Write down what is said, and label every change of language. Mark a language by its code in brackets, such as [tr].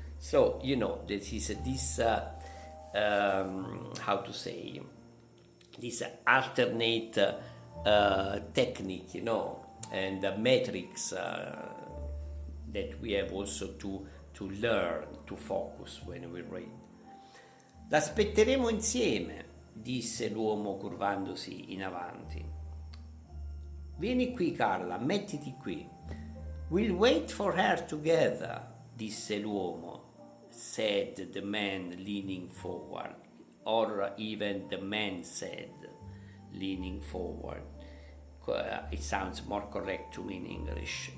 [en] So, this is this how to say, this alternate technique, and the metrics that we have also to learn, to focus when we read. [it] L'aspetteremo insieme, disse l'uomo curvandosi in avanti. Vieni qui, Carla, mettiti qui. [en] We'll wait for her together, [it] disse l'uomo, [en] said the man leaning forward, or even the man said, leaning forward. It sounds more correct to me in English.